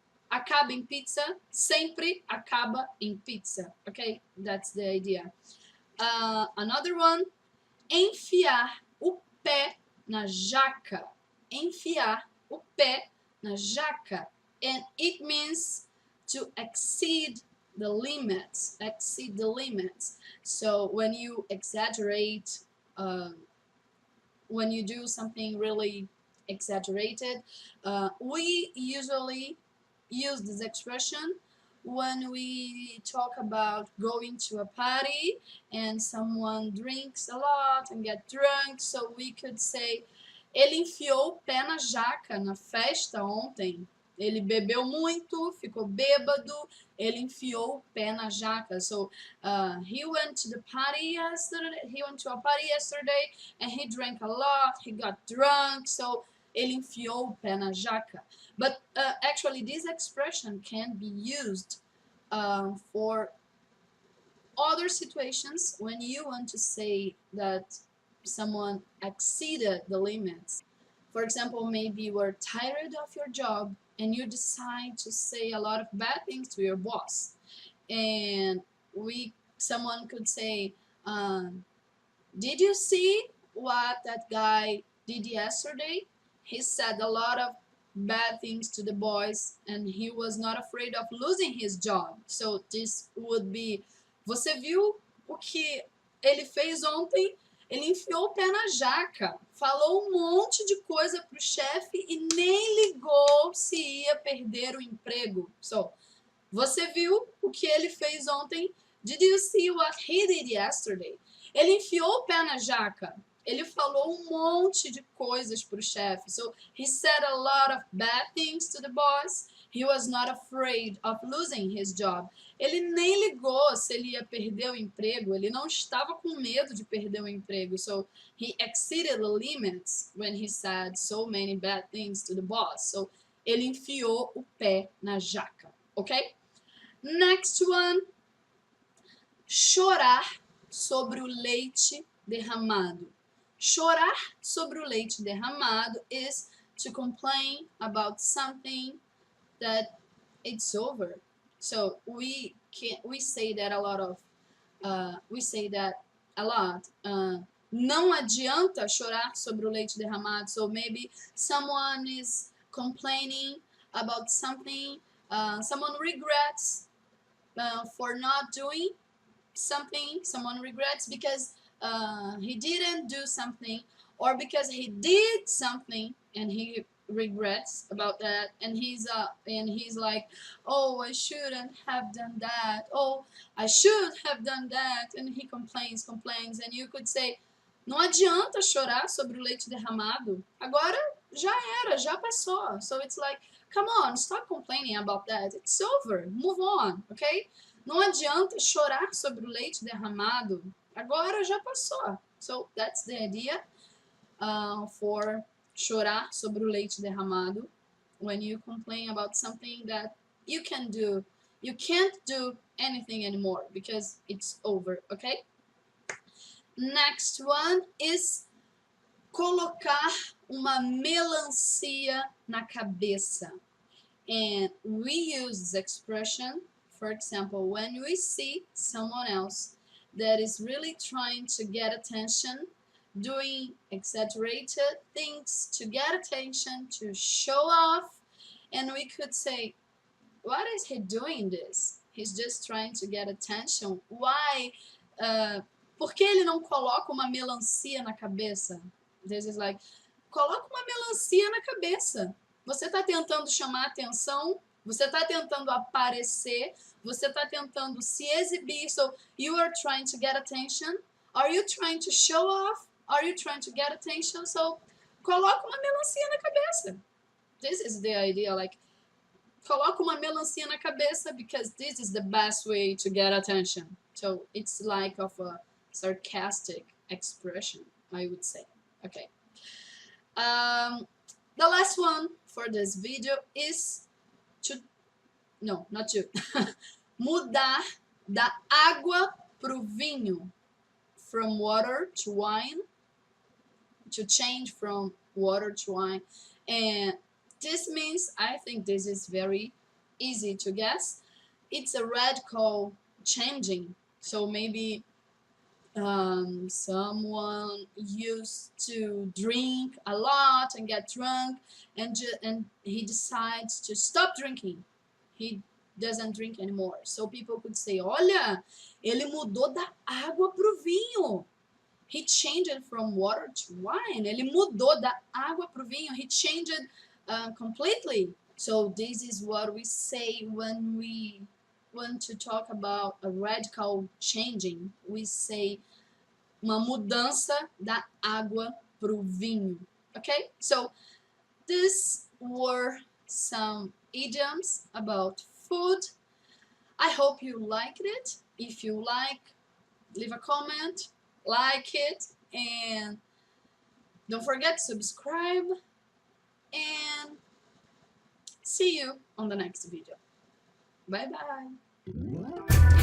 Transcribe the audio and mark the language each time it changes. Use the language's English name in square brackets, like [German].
[Portuguese] Acaba em pizza, sempre acaba em pizza. [English] Okay, that's the idea. Another one, [Portuguese] enfiar o pé na jaca. Enfiar o pé na jaca. [English] And it means to exceed the limits. Exceed the limits. So when you exaggerate, when you do something really exaggerated, we usually use this expression when we talk about going to a party and someone drinks a lot and get drunk. So we could say, [Portuguese] ele enfiou o pé na jaca na festa ontem. Ele bebeu muito, ficou bêbado, ele enfiou o pé na jaca. [English] So he went to the party yesterday. He went to a party yesterday and he drank a lot. He got drunk. [Portuguese] So ele enfiou o pé na jaca. [English] But actually, this expression can be used for other situations when you want to say that someone exceeded the limits. For example, maybe you were tired of your job and you decide to say a lot of bad things to your boss. And someone could say, did you see what that guy did yesterday? He said a lot of bad things to the boys and he was not afraid of losing his job. So this would be, [Portuguese] você viu o que ele fez ontem? Ele enfiou o pé na jaca, falou um monte de coisa pro chefe e nem ligou se ia perder o emprego. So, você viu o que ele fez ontem? [English] Did you see what he did yesterday? [Portuguese] Ele enfiou o pé na jaca. Ele falou um monte de coisas pro chefe. [English] So, he said a lot of bad things to the boss. He was not afraid of losing his job. [Portuguese] Ele nem ligou se ele ia perder o emprego. Ele não estava com medo de perder o emprego. [English] So, he exceeded the limits when he said so many bad things to the boss. [Portuguese] So, ele enfiou o pé na jaca. [English] Okay? Next one. [Portuguese] Chorar sobre o leite derramado. Chorar sobre o leite derramado [English] is to complain about something that it's over. So we say that a lot of [Portuguese] não adianta chorar sobre o leite derramado. [English] So maybe someone is complaining about something, someone regrets for not doing something, someone regrets because he didn't do something, or because he did something and he regrets about that, and he's like, oh, I shouldn't have done that, oh, I should have done that, and he complains, and you could say, [Portuguese] não adianta chorar sobre o leite derramado, agora já era, já passou. [English] So it's like, come on, stop complaining about that, it's over, move on, okay? [Portuguese] Não adianta chorar sobre o leite derramado, agora já passou. [English] So that's the idea for [Portuguese] chorar sobre o leite derramado, [English] when you complain about something that you can't do anything anymore because it's over, okay? Next one is [Portuguese] colocar uma melancia na cabeça. [English] And we use this expression, for example, when we see someone else that is really trying to get attention doing exaggerated things to get attention, to show off, and we could say, what is he doing this? He's just trying to get attention. Why? [Portuguese] Por que ele não coloca uma melancia na cabeça? This is like, coloca uma melancia na cabeça. Você está tentando chamar atenção, você está tentando aparecer, você está tentando se exibir. [English] So you are trying to get attention. Are you trying to show off? Are you trying to get attention? [Portuguese] So coloca uma melancia na cabeça. [English] This is the idea, like, [Portuguese] coloca uma melancia na cabeça [English] because this is the best way to get attention. So it's like of a sarcastic expression, I would say. Okay. The last one for this video is not to, [Portuguese] mudar da água pro vinho, [English] from water to wine, to change from water to wine. And this means, I think this is very easy to guess, it's a radical changing. So maybe someone used to drink a lot and get drunk, and he decides to stop drinking. He doesn't drink anymore. So people could say, [Portuguese] olha, ele mudou da água pro vinho. [English] He changed it from water to wine. [Portuguese] Ele mudou da água pro vinho. [English] He changed it completely. So this is what we say when we want to talk about a radical changing. We say [Portuguese] uma mudança da água pro vinho. [English] Okay? So these were some idioms about food. I hope you liked it. If you like, leave a comment, like it, and don't forget to subscribe, and see you on the next video. Bye bye.